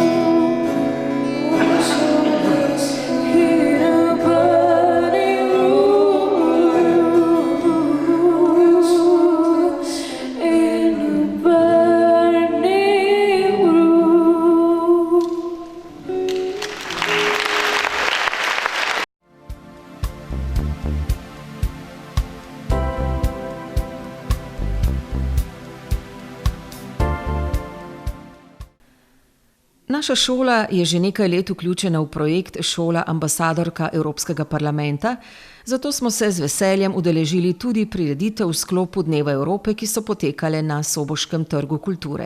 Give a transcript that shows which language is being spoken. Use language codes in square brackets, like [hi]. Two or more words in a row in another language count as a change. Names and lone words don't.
[en] We're slow dancing in a burning room. In a burning room. [sl] Naša šola je že nekaj let vključena v projekt Šola ambasadorka Evropskega parlamenta, zato smo se z veseljem udeležili tudi prireditev v sklopu Dneva Evrope, ki so potekale na Soboškem trgu kulture.